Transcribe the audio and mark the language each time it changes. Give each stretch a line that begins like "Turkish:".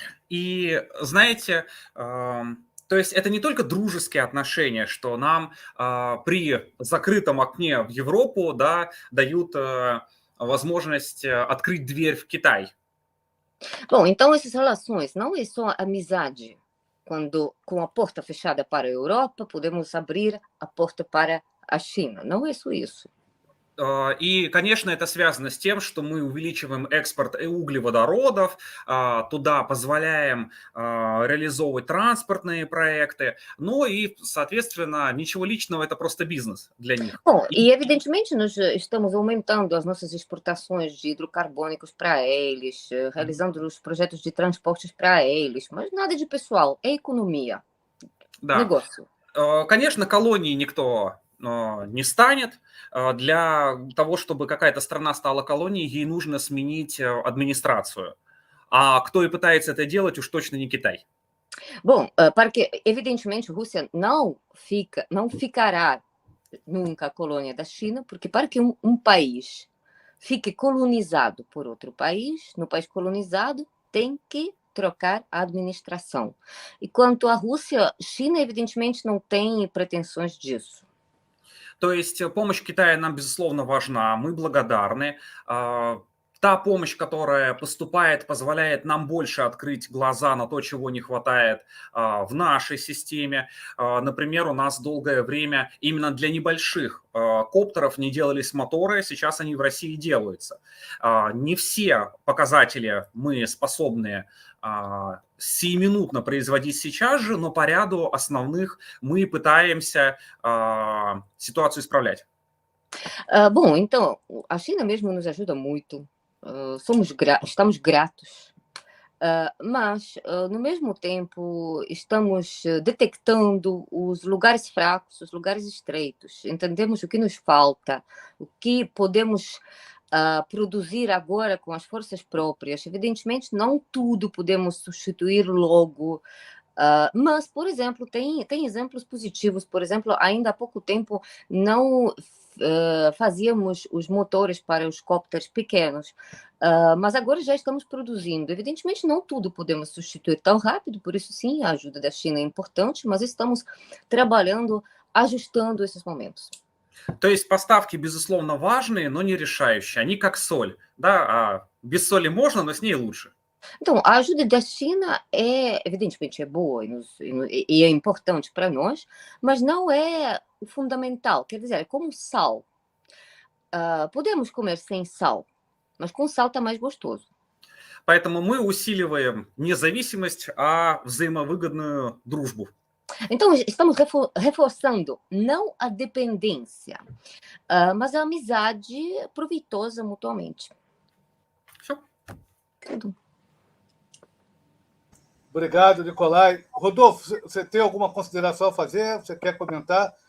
Russian: И знаете, то есть это не только дружеские отношения, что нам при закрытом окне в Европу, да, дают возможность открыть дверь в Китай.
Portuguese: Bom, então essas relações não é só amizade. Quando com a porta fechada para a Europa, podemos abrir a porta para a China. Não é só isso.
Russian: И, конечно, это связано с тем, что мы увеличиваем экспорт углеводородов, туда позволяем реализовывать транспортные проекты, ну и, соответственно, ничего личного, это просто бизнес для них.
Portuguese: Bom, e evidentemente nós estamos aumentando as nossas exportações de hidrocarbônicos para eles, realizando os projetos de transportes para eles, mas nada de pessoal, é economia, negócio.
Russian: Конечно, колонии никто не станет. Для того, чтобы какая-то страна стала колонией, ей нужно сменить администрацию. А кто и пытается это делать, уж точно не Китай.
Portuguese: Bom, porque evidentemente a Rússia não ficará nunca colônia da China, porque para que um país fique colonizado por outro país, no país colonizado tem que trocar a administração. E quanto à Rússia, China evidentemente não tem pretensões disso.
Russian: То есть помощь Китая нам, безусловно, важна, мы благодарны. Та помощь, которая поступает, позволяет нам больше открыть глаза на то, чего не хватает в нашей системе. Например, у нас долгое время именно для небольших коптеров не делались моторы, сейчас они в России делаются. Не все показатели мы способны сиюминутно производить сейчас же, но по ряду основных мы пытаемся ситуацию исправлять.
Portuguese: Bom, então, a China mesmo nos ajuda muito, estamos gratos, mas, no mesmo tempo, estamos detectando os lugares fracos, os lugares estreitos, entendemos o que nos falta, o que podemos produzir agora com as forças próprias. Evidentemente, não tudo podemos substituir logo, mas, por exemplo, tem exemplos positivos. Por exemplo, ainda há pouco tempo não fazíamos os motores para os cópteros pequenos, mas agora já estamos produzindo. Evidentemente, não tudo podemos substituir tão rápido, por isso, sim, a ajuda da China é importante, mas estamos trabalhando, ajustando esses momentos.
Russian: То есть поставки, безусловно, важные, но не решающие. Они как соль, да, без соли можно, но с ней лучше.
Portuguese: Então, a ajuda da China evidentemente, é boa e é importante para nós, mas não é o fundamental. Quer dizer, é como sal. Podemos comer sem sal, mas com sal está mais gostoso.
Russian: Поэтому мы усиливаем независимость, а взаимовыгодную дружбу.
Portuguese: Então, estamos reforçando não a dependência, mas a amizade proveitosa mutuamente.
Russian: Все.
Portuguese: Tudo. Obrigado, Nicolai. Rodolfo, você tem alguma consideração a fazer? Você quer comentar?